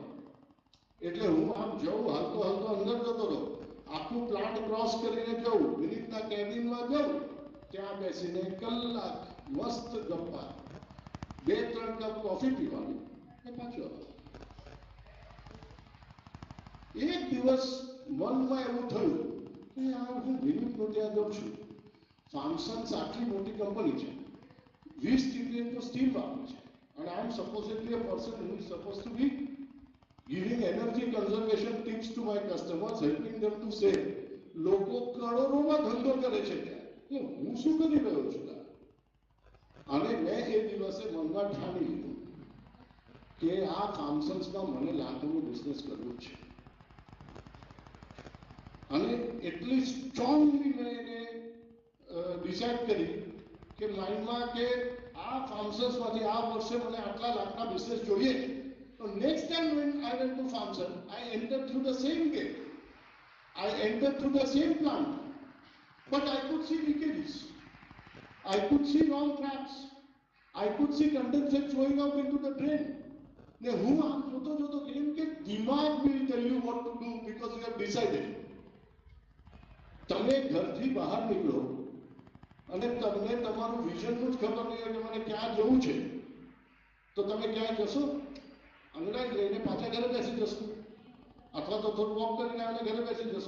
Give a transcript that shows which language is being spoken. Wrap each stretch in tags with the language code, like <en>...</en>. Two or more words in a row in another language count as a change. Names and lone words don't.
<gu>એટલે હું આમ જઉં, હાલતો હાલતો અંદર જતો રહું, આખું પ્લાન્ટ ક્રોસ કરીને જઉં, વિનીતના કેબિનમાં જઉં, ત્યાં બેસીને કલાક મસ્ત ગપ્પા, 2-3 કપ કોફી પીવાની ને પાછો. એક દિવસ મનમાં એવું થયું કે યાર હું વિનીતનો ત્યાં જઉં છું, ફાર્મસન્સ આટલી મોટી કંપની છે, 20 ટીપીએચનું સ્ટીલ વાપરે છે,</gu> <en>and I am supposedly a person who is supposed to be giving energy conservation tips to my customers, helping them to save.</en> <gu>લોકો કરોડોમાં ધંધો કરે છે ત્યાં, હું શું કરી રહ્યો છું? અને મેં એ દિવસે મનમાં ઠાની લીધું કે આ ફાર્મસન્સમાં મને લાખોનું બિઝનેસ કરવું છે. અને એટલી સ્ટ્રોંગલી મેં એને ડિસાઇડ કરી કે માઇન્ડમાં કે આ ફાર્મસન્સમાંથી આ વર્ષે મને આટલા લાખના બિઝનેસ જોઈએ.</gu> <en>તો next time when I went to Farmson, I entered through the same gate. I entered through the same plant, but I could see leakages. I could see wrong traps. I could see condensate flowing out into the drain.</en> <gu>ને હું આમ જોતો કેમ કે દિમાગ</gu> <en>will tell you what to do because you have decided.</en> <gu>તમે ઘરથી બહાર નીકળો અને તમને તમારું વિઝનનું જ ખબર નહીં હોય કે મને ક્યાં જવું છે, તો તમે ક્યાં જશો? અંગડાઈ લઈને પાછા ઘરે બેસી જશો, અથવા તો થોડું વોક કરીને આવીને ઘરે બેસી જશો.</gu>